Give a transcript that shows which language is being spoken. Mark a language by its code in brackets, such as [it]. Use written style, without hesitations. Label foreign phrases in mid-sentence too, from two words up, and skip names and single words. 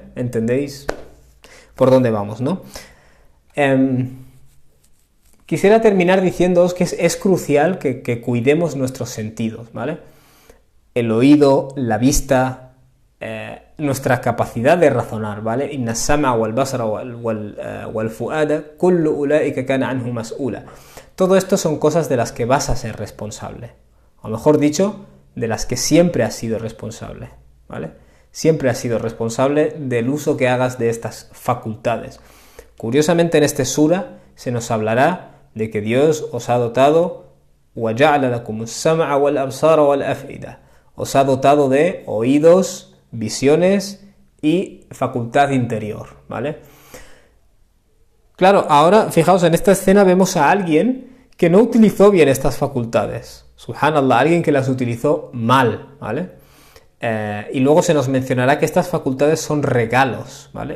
[es] ¿Entendéis por dónde vamos, no? Quisiera terminar diciéndoos que es crucial que cuidemos nuestros sentidos, ¿vale? El oído, la vista, nuestra capacidad de razonar, ¿vale? [ar] إن السمع والبصر والفؤاد كل أولئك كان عنه مسؤولا. [es] Todo esto son cosas de las que vas a ser responsable, o mejor dicho, de las que siempre has sido responsable, ¿vale? Siempre has sido responsable del uso que hagas de estas facultades. Curiosamente en este sura se nos hablará de que Dios os ha dotado [ar] وَجَعْلَ لَكُمُ السَّمْعَ وَالْأَبْصَارَ وَالْأَفْئِدَةَ. [es] Os ha dotado de oídos, visiones y facultad interior, ¿vale? Claro, ahora fijaos, en esta escena vemos a alguien que no utilizó bien estas facultades. Subhanallah, alguien que las utilizó mal, ¿vale? Y luego se nos mencionará que estas facultades son regalos, ¿vale?